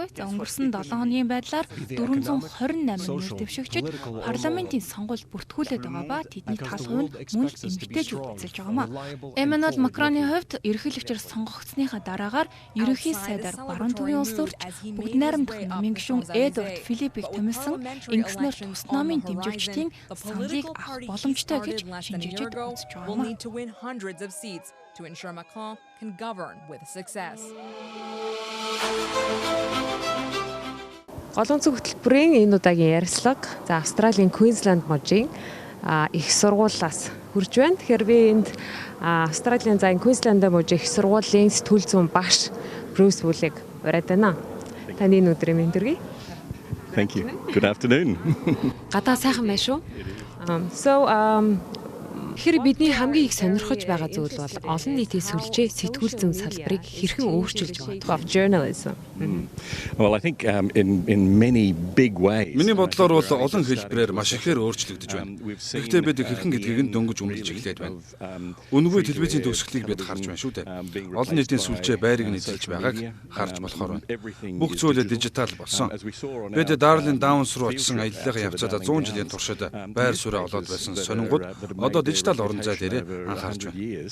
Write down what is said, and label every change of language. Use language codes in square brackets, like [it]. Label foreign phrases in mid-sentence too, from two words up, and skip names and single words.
[mn] За өнгөрсөн 7 хоногийн байдлаар 428 нэр дэвшигчид парламентын сонгуульд бүртгүүлээд байгаа ба тэдний тал хувь нь мөн л эмэгтэйчүүд эзэлж байгаамаа. Эммануэль Макроны хувьд ерөнхийлөгчөөр сонгогдсныхаа дараагаар ерөнхий сайдаар баруун төвийн улс төрч бүгд найрамдах намын гишүүн Эдвард Филиппийг томилсон ингэснээр тус намын дэмжигчдийн саналыг авах боломжтой гэж шинжээчид үзэж байгаамаа. [en] To ensure Macron can govern with success. [mn] Гол өнцөг хөтөлбөрийн энэ удаагийн ярилцлага за Австралийн Queensland мужийн их сургуулиас хүрж байна. Тэгэхээр би энд Австралийн за Queensland мужийн их сургуулийн сэтгүүл зүйн багш Bruce Wool-ыг ураад байна. Таны өдрийн мэндэргий. [en] Thank you. Good afternoon. [mn] Гадаа сайхан байна шүү. Тэгэхээр бидний хамгийн их сонирхож байгаа зүйл бол олон нийтийн сүлжээ сэтгүүл зүйн салбарыг хэрхэн өөрчилж байгаа тухай journalism. [en] Well, I think in many big ways. [mn] Миний бодлоор бол олон хэлбэрээр маш ихээр өөрчлөгдөж байна. Гэхдээ бид хэрхэн гэдгийг нь дөнгөж өмнөж эхлээд байна. Үнэгүй телевизийн төгсгөлийг бид харж байна шүү дээ. Олон нийтийн сүлжээ байрыг нь эзэлж байгааг харж болохоор байна. Бүх зүйл дижитал болсон. Бид Darling Downs руу очсон аяллаа явцадаа 100 жилийн туршид байр суурь олоод байсан сонингууд одоо дижитал орон зай дээрээ анхаарч байна.